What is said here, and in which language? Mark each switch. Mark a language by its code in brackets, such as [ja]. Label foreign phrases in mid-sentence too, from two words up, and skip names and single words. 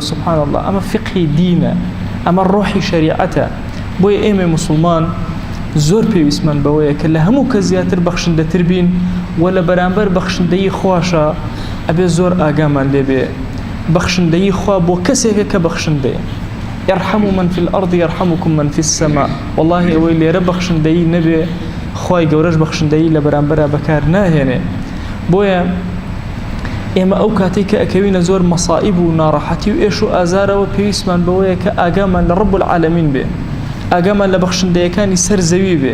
[ar] سوبحان الله، [ckb] ئەمە فقهی دینە، ئەمە ڕۆحی شەریعەتە. بۆیە ئێمە موسڵمان زۆر پێویستمان بەوەیە کە لە هەموو کە زیاتر بەخشندەتر بین و لە بەرامبەر بەخشندەیی خواشە ئەبێ زۆر ئاگامان لێبێ. بەخشندەیی خوا بۆ کەسێکە کە بەخشندەیە. [ar] يرحموا من في الأرض يرحمكم من في السماء. [ckb] والله ئەوەی لێرە بەخشندەیی نەبێ، خوای گەورەش بەخشندەیی لە بەرامبەرە بەکار ناهێنێ. بۆیە ئێمە ئەو کاتێک کە ئەکەوینە زۆر مەسائب و ناڕەحەتی و ئێش و ئازارەوە، پێویستمان بەوەیە کە ئاگامان لە [ar] ڕەب العالەمین [ckb] بێ، ئاگامان لە بەخشندەیەکانی سەر زەوی بێ.